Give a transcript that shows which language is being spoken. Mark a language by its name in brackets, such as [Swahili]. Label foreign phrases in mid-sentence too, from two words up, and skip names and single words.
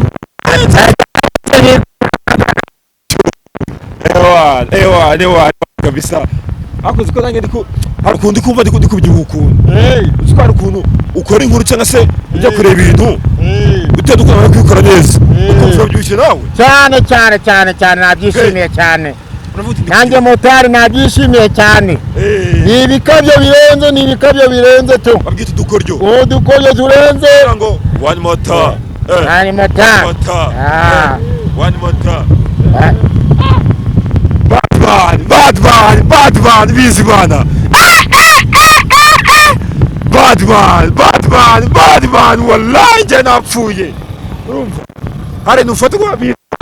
[Kinyarwanda] ewa kabisa akoze ko nanjye hari ukuntu kumva ndi kubyibuha ukuntu uzi ko hari ukuntu ukora inkuru cyangwa se ujya kureba ibintu utandukana no kubikora neza ukumva byushye nawe cyane nabyishimiye cyane nanjye motari nabyishimiye cyane ni ibikabyo birenze tu babwita udukoryo turenze ngo [English] one more time bad man [Kinyarwanda] bizi bana [English] bad man [Kinyarwanda] wallahi njye napfuye urumva hari nufatwa